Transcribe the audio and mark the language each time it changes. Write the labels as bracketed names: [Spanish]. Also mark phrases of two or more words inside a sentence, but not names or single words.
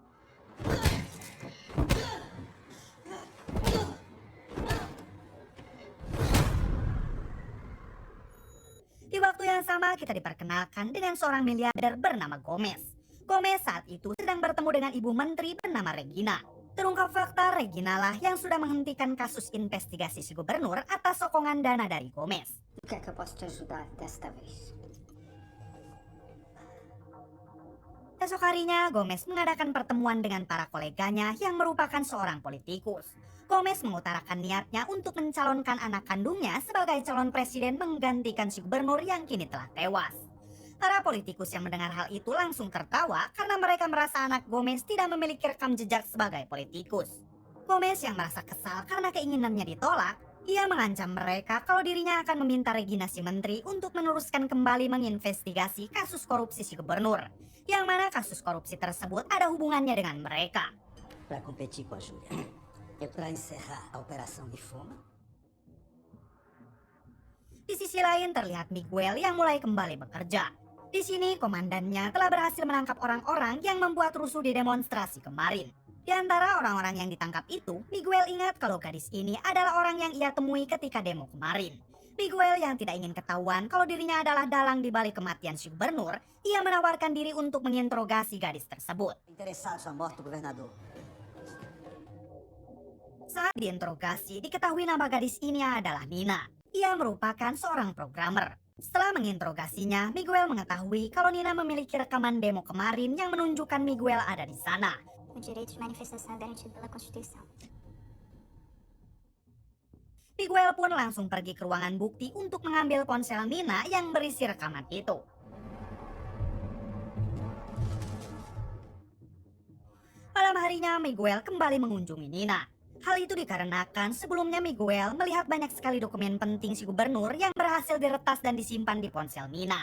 [Indonesian] Di waktu yang sama kita diperkenalkan dengan seorang miliarder bernama Gomez. Gomez saat itu sedang bertemu dengan ibu menteri bernama Regina. Terungkap fakta Regina lah yang sudah menghentikan kasus investigasi si gubernur atas sokongan dana dari Gomez. [Portuguese] O que é que eu posso te ajudar desta vez? [Indonesian] Esok harinya, Gomez mengadakan pertemuan dengan para koleganya yang merupakan seorang politikus. Gomez mengutarakan niatnya untuk mencalonkan anak kandungnya sebagai calon presiden menggantikan si gubernur yang kini telah tewas. Para politikus yang mendengar hal itu langsung tertawa karena mereka merasa anak Gomez tidak memiliki rekam jejak sebagai politikus. Gomez yang merasa kesal karena keinginannya ditolak, ia mengancam mereka kalau dirinya akan meminta Regina si menteri untuk meneruskan kembali menginvestigasi kasus korupsi si gubernur, yang mana kasus korupsi tersebut ada hubungannya dengan mereka. [Portuguese] Para competir com a Júlia e para encerrar a operação de Foma. [Indonesian] Di sisi lain terlihat Miguel yang mulai kembali bekerja. Di sini komandannya telah berhasil menangkap orang-orang yang membuat rusuh di demonstrasi kemarin. Di antara orang-orang yang ditangkap itu, Miguel ingat kalau gadis ini adalah orang yang ia temui ketika demo kemarin. Miguel yang tidak ingin ketahuan kalau dirinya adalah dalang di balik kematian si gubernur, ia menawarkan diri untuk menginterogasi gadis tersebut. [Portuguese] Interessado sua morte, governador. [Indonesian] Saat diinterogasi, diketahui nama gadis ini adalah Nina. Ia merupakan seorang programmer. Setelah menginterogasinya, Miguel mengetahui kalau Nina memiliki rekaman demo kemarin yang menunjukkan Miguel ada di sana. [Portuguese] O direito de manifestação é garantido pela Constituição. [Indonesian] Miguel pun langsung pergi ke ruangan bukti untuk mengambil ponsel Nina yang berisi rekaman itu. Malam harinya Miguel kembali mengunjungi Nina. Hal itu dikarenakan sebelumnya Miguel melihat banyak sekali dokumen penting si gubernur yang berhasil diretas dan disimpan di ponsel Nina.